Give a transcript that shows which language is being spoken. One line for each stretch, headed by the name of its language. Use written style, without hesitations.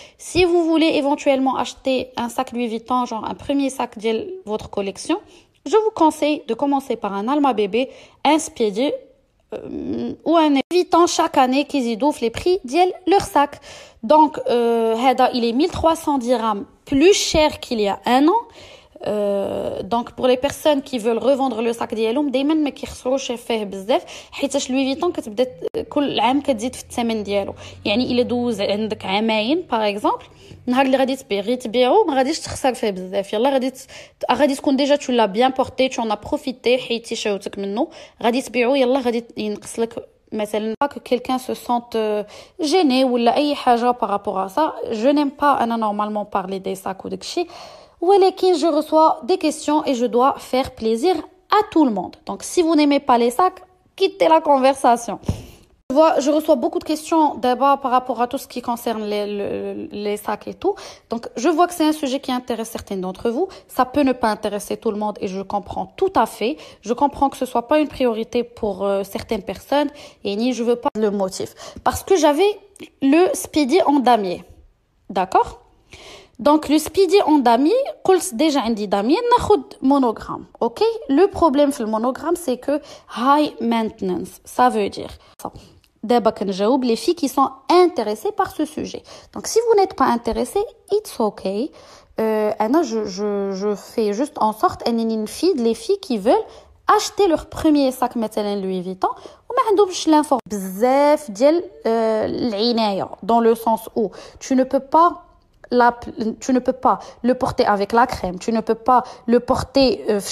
French: Si vous voulez éventuellement acheter un sac Louis Vuitton, genre un premier sac de votre collection, je vous conseille de commencer par un Alma bébé, un Speedy, ou un Vuitton chaque année qui zidouf les prix de leur sac. Donc, il est 1300 dirhams plus cher qu'il y a un an.
Arabic: Donc pour les personnes qui veulent revendre le sac ديالهم دائما ما كيخسروش فيه بزاف حيتاش لوي فيتون كتبدا كل عام كتزيد في الثمن ديالو يعني الا دوز عندك عامين باغ اكزومبل نهار اللي غادي تبيعو ما غاديش تخسر فيه بزاف يلا غادي تكون ديجا
French: tu l'as bien porté tu en as profité
Arabic: حيتي شاوتك منه غادي تبيعو يلا غادي ينقص لك مثلا
French: pas que quelqu'un se sente gêné
Arabic: ولا اي حاجه
French: par rapport à ça je n'aime pas
Arabic: انا
French: normalement parler des sacs ou
Arabic: داكشي ولكن
French: je reçois des questions et je dois faire plaisir à tout le monde. Donc si vous n'aimez pas les sacs, quittez la conversation. Je reçois beaucoup de questions d'abord par rapport à tout ce qui concerne les sacs et tout. Donc je vois que c'est un sujet qui intéresse certaines d'entre vous. Ça peut ne pas intéresser tout le monde et je comprends tout à fait. Je comprends que ce soit pas une priorité pour certaines personnes et ni je veux pas le motif. Parce que j'avais le Speedy en damier. D'accord? Donc le Speedy en damier,
Arabic: قلت
French: déjà
Arabic: عندي
French: damier
Arabic: ناخد
French: monogramme, ok? Le problème
Arabic: في
French: le monogramme c'est que high maintenance, ça veut dire ça. D'abord
Arabic: كنجاوب
French: les filles qui sont intéressées par ce sujet. Donc si vous n'êtes pas intéressé,
English: it's okay.
French: Je fais juste en sorte
Arabic: انني نفيد
French: les filles qui veulent acheter leur premier sac
Arabic: مثلا
French: Louis Vuitton
Arabic: وما عندهمش
French: l'info
Arabic: بزاف ديال العناية
French: dans le sens où tu ne peux pas le porter avec la crème, tu ne peux pas le porter